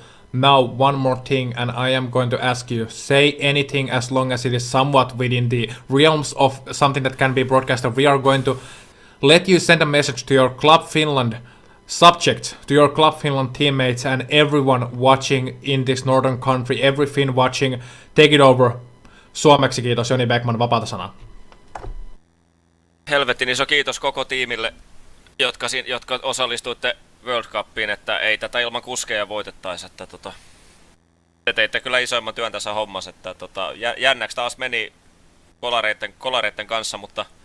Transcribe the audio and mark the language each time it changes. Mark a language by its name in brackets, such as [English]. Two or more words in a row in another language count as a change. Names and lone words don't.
[English] Now, one more thing, and I am going to ask you, say anything as long as it is somewhat within the realms of something that can be broadcasted. We are going to let you send a message to your Club Finland subject, to your Club Finland teammates and everyone watching in this northern country, every Finn watching. Take it over. [Finnish] Suomeksi kiitos, Joni Bäckman, vapaata sanaa. Helvetin iso kiitos koko tiimille, jotka osallistuitte World Cupiin, että ei tätä ilman kuskeja voitettaisi, että te teitte kyllä isoimman työn tässä hommassa, että jännäksi taas meni kolareiden kanssa, mutta